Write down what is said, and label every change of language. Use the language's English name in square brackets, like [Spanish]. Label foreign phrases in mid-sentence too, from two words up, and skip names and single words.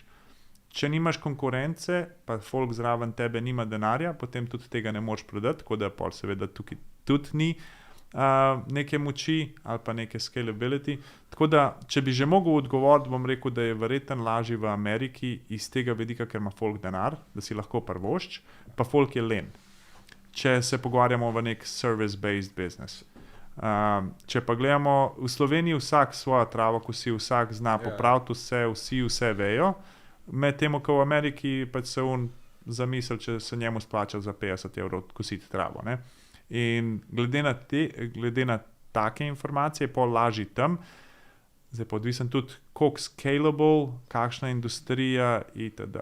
[Slovenian] Če nimaš konkurence, pa folk zraven tebe nima denarja, potem tudi tega ne moreš prodati, tako da pol seveda tukaj tudi ni neke moči ali pa neke scalability. Tako da, če bi že mogel odgovoriti, bom rekel, da je verjetno lažje v Ameriki iz tega vidika, ker ima folk denar, da si lahko prvošč, pa folk je len. Če se pogovarjamo v nek [English] service-based business. [Slovenian] Če pa gledamo, v Sloveniji vsak svojo travo kosi, vsak zna popraviti vse, vsi vse vejo, med temu, ko v Ameriki pač se zamisel, če se njemu splača za 50 evrov kositi travo. Ne? In glede na take informacije, pol lažji tam, zdaj pa odvisen tudi, koliko scalable, kakšna industrija itd.